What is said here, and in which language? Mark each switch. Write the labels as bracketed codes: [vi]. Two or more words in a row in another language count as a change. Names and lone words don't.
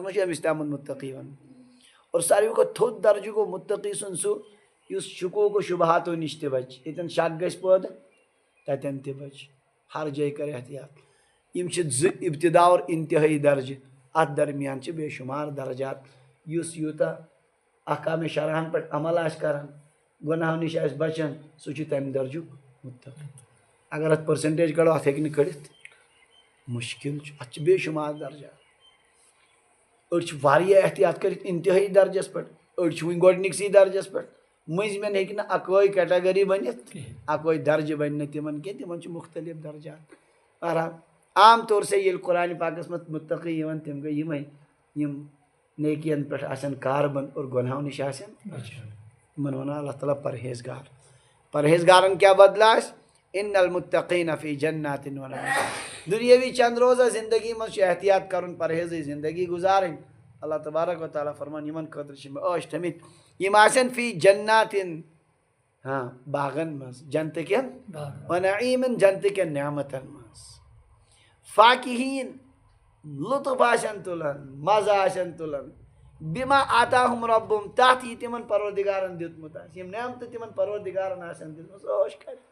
[ks] مجھ امس تہ متقی ون اور ساروی کھۄتہٕ تھوٚد درجہ گوٚو متقی سُنٛد سُہ یُس شکوک و شبہاتو نش تہِ بچہِ ییٚتٮ۪ن شک گژھِ پٲدٕ تتٮ۪ن تہِ بچہِ ہر جایہِ کرِ احتیاط یم چھِ زٕ ابتدا اور انتہٲئی درجہ اتھ درمیان چھِ بے شمار درجات یُس یوٗتاہ احکام شرعن پٮ۪ٹھ عمل آسہِ کران گۄناہو نش آسہِ بچان سُہ چھُ تمہِ درجُک متقی اگر ات پرسنٹیج کڑو ات ہیٚکہِ نہٕ کٔڑِتھ مشکل چھُ اتھ چھِ بے شمار درجات أڑۍ چھِ واریاہ احتیاط کٔرِتھ انتہٲئی درجس پٮ۪ٹھ أڑۍ چھِ وٕنہِ گۄڈنِکسٕے درجس پٮ۪ٹھ مٔنٛزمٮ۪ن ہیٚکہِ نہٕ اکوے کیٹگری بٔنِتھ اکوے درجہِ بنہِ نہٕ تِمن کینٛہہ تِمن چھِ مختلف درجات بہرحال [ur] عام طور سے [ks] ییٚلہِ قرآنِ پاکس منٛز متقی یِوان تِم گٔے یِمے یِم نیکین پٮ۪ٹھ آسن کاربن اور گۄنہو نِش آسن یِمن ونان اللہ تعالیٰ پرہیزگار پرہیزگارن کیٛاہ بدلہٕ آسہِ [ar] ان المتقین فی جنات و نعیم [ks] دنیاوی چند روزہ زندگی مز چھُ احتیاط کرُن پرہیزٕچ زندگی گزارٕنۍ اللہ تبارک و تعالیٰ فرمان یِمن خٲطرٕ چھِ مےٚ عٲش تھٲمٕتۍ یِم آسن فی جناتن باغن منٛز جنتہٕ کٮ۪ن و نعیمن جنتہٕ کٮ۪ن نعمتن منٛز فاکہیٖن لطف آسن تُلان مزٕ آسن تُلان [ar] بما آتاہم ربہم [ks] تتھ یہِ تِمن پروردگارن دیُتمُت آسہِ یِم نعمتہٕ تِمن پروردگارن آسن دِژمٕژ عٲش کرِ